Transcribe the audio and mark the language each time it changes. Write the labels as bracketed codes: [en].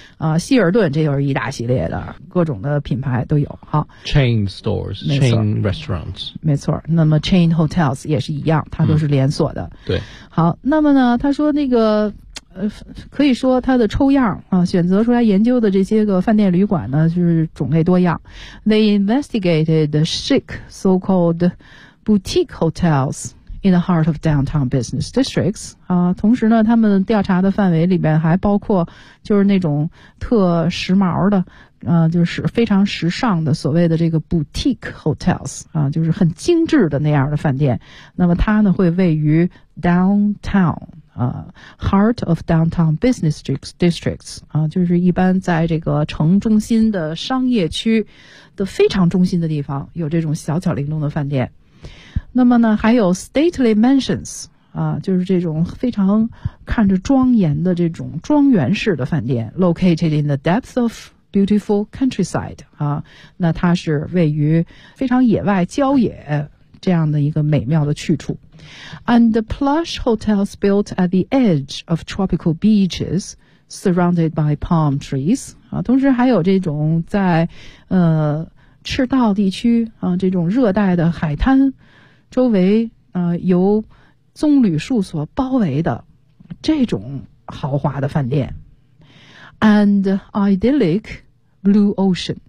[zh] 啊，希尔顿这又是一大系列的，各种的品牌都有。好 [en] ，chain stores, chain restaurants， [zh] 没错。那么 chain hotels 也是一样，它都是连锁的。对。好，那么呢，他说那个可以说它的抽样啊，选择出来研究的这些个饭店旅馆呢，就是种类多样。 [en] They investigated the chic so-called boutique hotels in the heart of downtown business districts 啊。 [zh] 同时呢，他们调查的范围里边还包括就是那种特时髦的，就是非常时尚的所谓的这个 boutique hotels 啊，就是很精致的那样的饭店。那么它呢会位于 downtown。 [en] Heart of downtown business districts [zh] 啊，就是一般在这个城中心的商业区的非常中心的地方，有这种小巧玲珑的饭店。那么呢，还有 [en] stately mansions [zh] 啊，就是这种非常看着庄严的这种庄园式的饭店 ， [en] located in the depths of beautiful countryside [zh] 啊，那它是位于非常野外郊野这样的一个美妙的去处。 [en] And the plush hotels built at the edge of tropical beaches, surrounded by palm trees. [zh] 啊，同时还有这种在赤道地区啊，这种热带的海滩周围啊，由棕榈树所包围的这种豪华的饭店。 [en] And idyllic blue ocean.